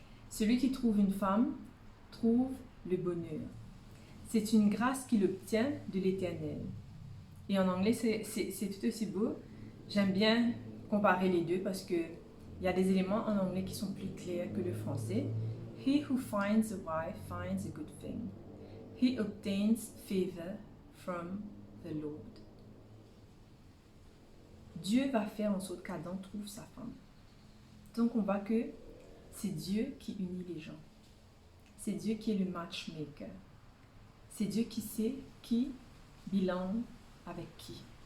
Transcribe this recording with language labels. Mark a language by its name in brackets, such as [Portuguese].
[French] Celui qui trouve une femme trouve le bonheur. C'est une grâce qu'il obtient de l'Éternel. Et en anglais, c'est tout aussi beau. J'aime bien comparer les deux parce qu'il y a des éléments en anglais qui sont plus clairs que le français. [English] He who finds a wife finds a good thing. He obtains favor from the Lord. [French] Dieu va faire en sorte qu'Adam trouve sa femme. Donc on voit que c'est Dieu qui unit les gens. C'est Dieu qui est le matchmaker. C'est Dieu qui sait qui bilan avec qui.